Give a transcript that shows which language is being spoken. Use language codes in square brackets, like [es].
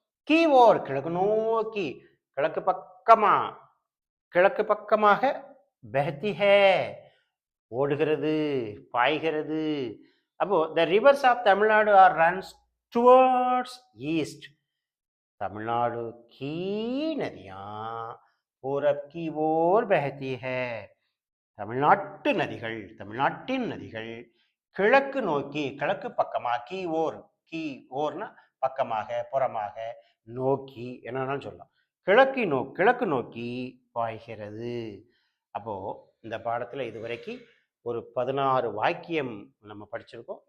[hi] Key ஓர் [ta] கிழக்கு நோக்கி, கிழக்கு பக்கமா, கிழக்கு பக்கமாக. [hi] பெஹதி ஹே [ta] ஓடுகிறது, பாய்கிறது. [en] அப்போ the rivers of Tamil Nadu are runs towards east. [hi] Tamil Nadu की नदियां पूरब की ओर बहती है. [ta] தமிழ்நாட்டு நதிகள், தமிழ்நாட்டின் நதிகள் கிழக்கு நோக்கி, கிழக்கு பக்கமா. [hi] கீ ஓர், கீ ஓர்னா [ta] பக்கமாக, புறமாக, நோக்கி என்னன்னாலும் சொல்லலாம். கிழக்கு நோக்கி பாய்கிறது. அப்போ இந்த பாடத்துல இதுவரைக்கும் ஒரு 16 வாக்கியம் நம்ம படிச்சிருக்கோம்.